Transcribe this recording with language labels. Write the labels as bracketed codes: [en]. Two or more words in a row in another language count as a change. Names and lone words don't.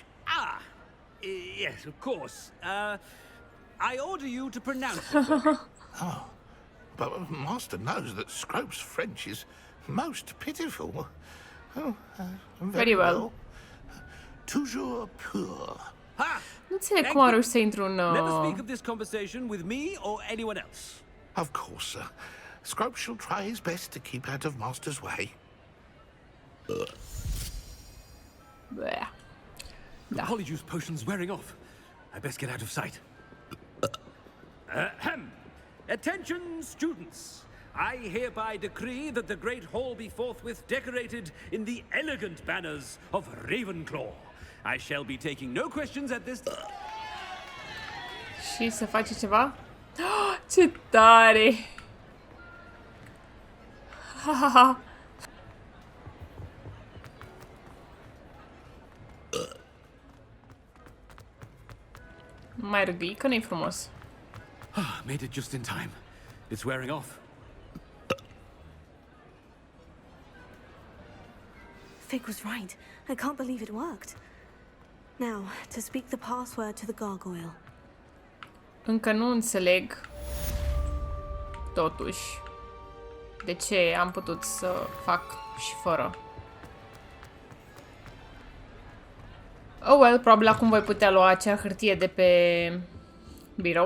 [en] Ah, yes, of course. I order you to pronounce it for me. Oh, but Master knows that Scrope's French is most pitiful. Oh, very well. [fr] Toujours pur. Ha! [ro] Nu înțeleg cum a reușit să intru în... [en] Never speak of this conversation with me or anyone else. Of course, sir. Scrope shall try his best to keep out of Master's way. Bleh. The polyjuice potion's wearing off. I best get out of sight. Ahem. Attention, students. I hereby decree that the great hall be forthwith decorated in the elegant banners of Ravenclaw. I shall be taking no questions at this time. [ro] Și să face ceva? Oh, ce tare! Ha, ha, ha. Mai râgâi, că nu-i frumos. [en] Made it just in time. It's wearing off. Fig was right. I can't believe it worked. Now, to speak the password to the gargoyle. [ro] Încă nu înțeleg, totuși, de ce am putut să fac și fără. [en] Oh well, [ro] probabil acum voi putea lua acea hârtie de pe birou.